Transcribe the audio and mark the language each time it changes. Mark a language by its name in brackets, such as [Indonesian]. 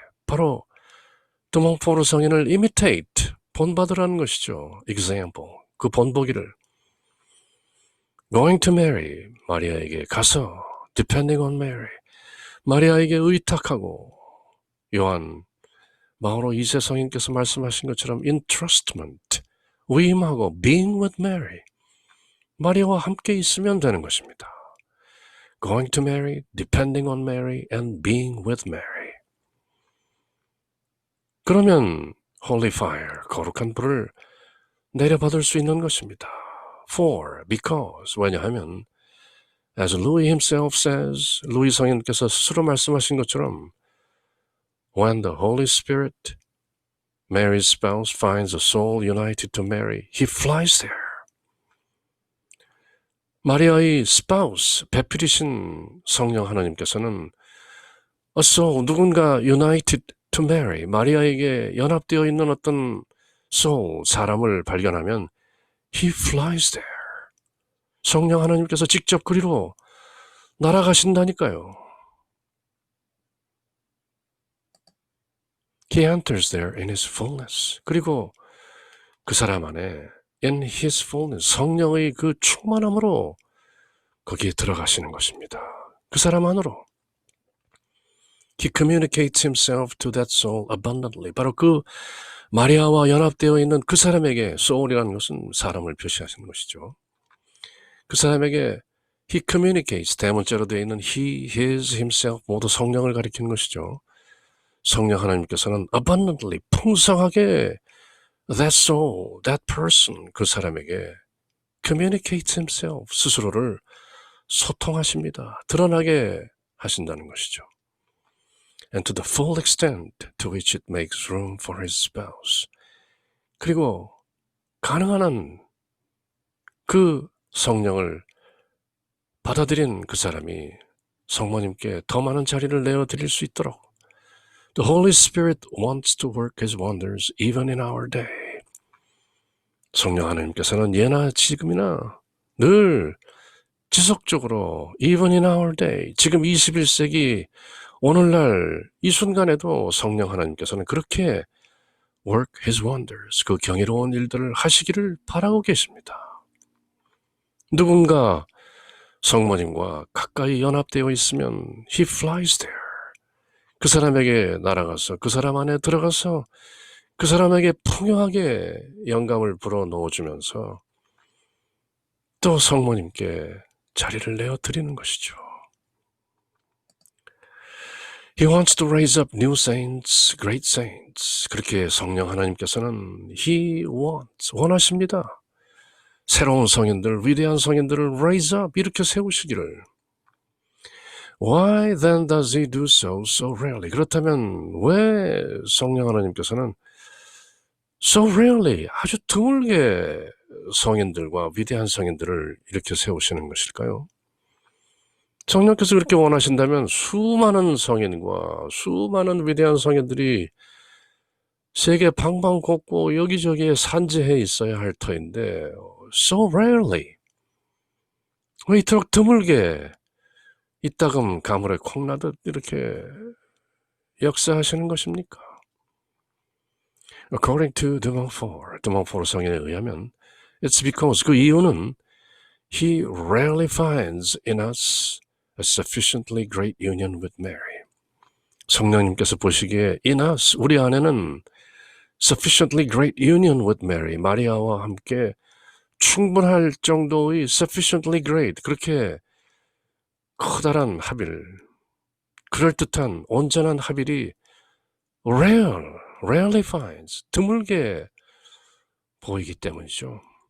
[Korean] 바로 de Montfort 성인을 imitate, 본받으라는 것이죠. example, 그 본보기를. [English] going to Mary, [Korean] 마리아에게 가서 [English] depending on Mary, [Korean] 마리아에게 의탁하고 요한 마오로 2세 성인께서 말씀하신 것처럼 entrustment, 위임하고 [English] being with Mary, [Korean] 마리아와 함께 있으면 되는 것입니다. [English] going to Mary, depending on Mary, and being with Mary. [Korean] 그러면 holy fire, 거룩한 불을 내려받을 수 있는 것입니다. [English] For, because, 왜냐하면 as Louis himself says, [Korean] 루이 성인께서 스스로 말씀하신 것처럼 [English] when the Holy Spirit, Mary's spouse, finds a soul united to Mary, he flies there. [Korean] 마리아의 spouse, 배필이신 성령 하나님께서는 [English] a soul, [Korean] 누군가 [English] united to Mary, [Korean] 마리아에게 연합되어 있는 어떤 soul, 사람을 발견하면 [English] he flies there. [Korean] 성령 하나님께서 직접 그리로 날아가신다니까요. [English] He enters there in his fullness. [Korean] 그리고 그 사람 안에 [English] in his fullness, [Korean] 성령의 그 충만함으로 거기에 들어가시는 것입니다. 그 사람 안으로. [English] He communicates himself to that soul abundantly. [Korean] 바로 그 마리아와 연합되어 있는 그 사람에게, soul이라는 것은 사람을 표시하시는 것이죠. 그 사람에게 [English] he communicates, [Korean] 대문자로 되어 있는 [English] he, his, himself [Korean] 모두 성령을 가리키는 것이죠. 성령 하나님께서는 [English] abundantly, 풍성하게 that soul, that person, [Korean] 그 사람에게 [English] communicates himself, [Korean] 스스로를 소통하십니다. 드러나게 하신다는 것이죠. [English] And to the full extent to which it makes room for his spouse. [Korean] 그리고 가능한 한 그 성령을 받아들인 그 사람이 성모님께 더 많은 자리를 내어드릴 수 있도록 [English] The Holy Spirit wants to work His wonders even in our day. [Korean] 성령 하나님께서는 예나 지금이나 늘 지속적으로 [English] even in our day, [Korean] 지금 21세기 오늘날 이 순간에도 성령 하나님께서는 그렇게 [English] work His wonders, [Korean] 그 경이로운 일들을 하시기를 바라고 계십니다. 누군가 성모님과 가까이 연합되어 있으면 [English] He flies there. [Korean] 그 사람에게 날아가서 그 사람 안에 들어가서 그 사람에게 풍요하게 영감을 불어 넣어주면서 또 성모님께 자리를 내어드리는 것이죠. [English] He wants to raise up new saints, great saints. [Korean] 그렇게 성령 하나님께서는 [English] He wants, [Korean] 원하십니다. 새로운 성인들, 위대한 성인들을 [English] raise up, [Korean] 이렇게 세우시기를. [English] Why then does he do so rarely? [Korean] 그렇다면 왜 성령 하나님께서는 [English] so rarely, [Korean] 아주 드물게 성인들과 위대한 성인들을 이렇게 세우시는 것일까요? 성령께서 그렇게 원하신다면 수많은 성인과 수많은 위대한 성인들이 세계 방방곡곡 여기저기에 산재해 있어야 할 터인데 [English] so rarely, [Korean] 왜 이토록 드물게 이따금 가물에 콩나듯 이렇게 역사하시는 것입니까? [English] According to de Montfort [Korean] 성인에 의하면 [English] it's because, [Korean] 그 이유는 [English] he rarely finds in us a sufficiently great union with Mary. [Korean] 성령님께서 보시기에 [English] in us, [Korean] 우리 안에는 [English] sufficiently great union with Mary, [Korean] 마리아와 함께 충분할 정도의 [English] sufficiently great, [Korean] 그렇게 커다란 합일, 그럴듯한 온전한 합일이 [English] rarely finds, [Korean] 드물게 보이기 때문이죠.